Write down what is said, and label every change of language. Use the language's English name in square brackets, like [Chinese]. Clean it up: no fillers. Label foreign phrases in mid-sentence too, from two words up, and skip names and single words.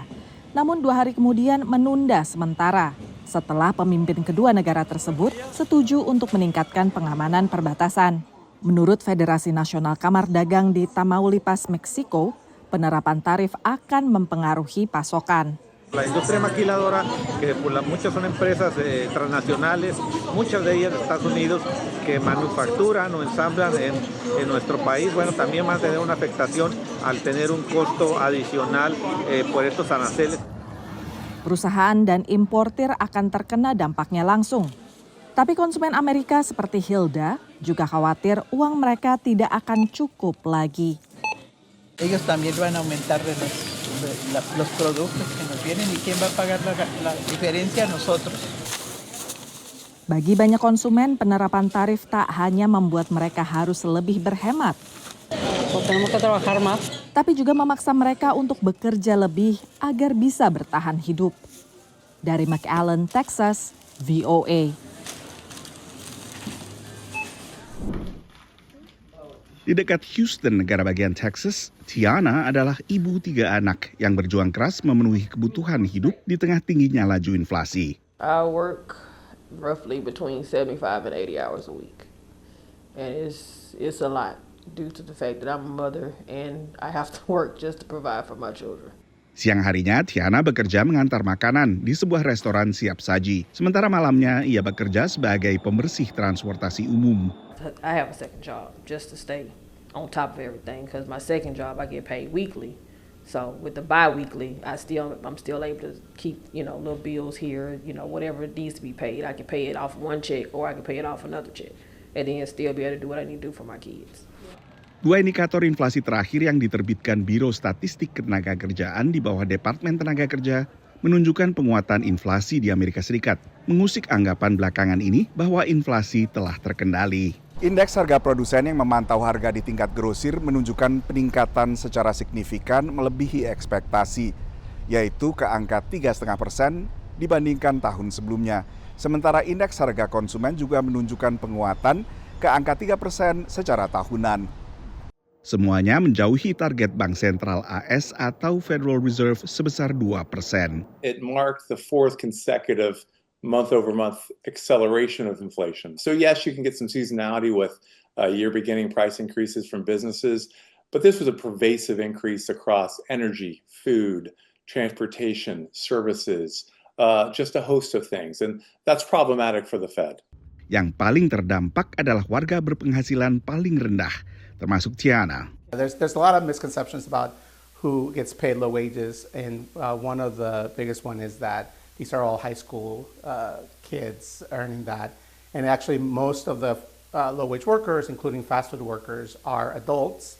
[Indonesian] Namun 2 hari kemudian menunda sementara setelah pemimpin kedua negara tersebut setuju untuk meningkatkan pengamanan perbatasan. Menurut Federasi Nasional Kamar Dagang di Tamaulipas, Meksiko, penerapan tarif akan mempengaruhi pasokan. [Spanish] La industria maquiladora, que muchas son empresas transnacionales, muchas de ellas de Estados Unidos, que manufacturan o ensamblan en nuestro país, bueno, también van a tener una afectación al tener un costo adicional por estos aranceles. [Indonesian] Perusahaan dan importir akan terkena dampaknya langsung. Tapi konsumen Amerika seperti Hilda juga khawatir uang mereka tidak akan cukup lagi. [Spanish] Ellos también van a aumentar los productos que nos vienen y quién va a pagar la diferencia nosotros. [Indonesian] Bagi banyak konsumen, penerapan tarif tak hanya membuat mereka harus lebih berhemat, tapi juga memaksa mereka untuk bekerja lebih agar bisa bertahan hidup. Dari McAllen, Texas, VOA. Di dekat Houston, negara bagian Texas, Tiana adalah ibu 3 anak yang berjuang keras memenuhi kebutuhan hidup di tengah tingginya laju inflasi. [English] I work roughly between 75 and 80 hours a week. And it's a lot due to the fact that I'm a mother and I have to work just to provide for my children. [Indonesian] Siang harinya, Tiana bekerja mengantar makanan di sebuah restoran siap saji. Sementara malamnya, ia bekerja sebagai pembersih transportasi umum. [English] I have a second job just to stay on top of everything because my second job I get paid weekly. So with the bi-weekly, I'm still able to keep, little bills here, whatever it needs to be paid. I can pay it off one check or I can pay it off another check and then still be able to do what I need to do for my kids. [Indonesian] 2 indikator inflasi terakhir yang diterbitkan Biro Statistik Ketenagakerjaan di bawah Departemen Tenaga Kerja menunjukkan penguatan inflasi di Amerika Serikat, mengusik anggapan belakangan ini bahwa inflasi telah terkendali. Indeks harga produsen yang memantau harga di tingkat grosir menunjukkan peningkatan secara signifikan melebihi ekspektasi, yaitu ke angka 3,5% dibandingkan tahun sebelumnya. Sementara indeks harga konsumen juga menunjukkan penguatan ke angka 3% secara tahunan. Semuanya menjauhi target Bank Sentral AS atau Federal Reserve sebesar 2%. [English] It marked the 4th consecutive month-over-month acceleration of inflation. So yes, you can get some seasonality with year-beginning price increases from businesses, but this was a pervasive increase across energy, food, transportation, services, just a host of things, and that's problematic for the Fed. [Indonesian] Yang paling terdampak adalah warga berpenghasilan paling rendah, termasuk Tiana. There's a lot of misconceptions about who gets paid low wages, and one of the biggest one is that these are all high school kids earning that. And actually most of the low-wage workers, including fast food workers, are adults.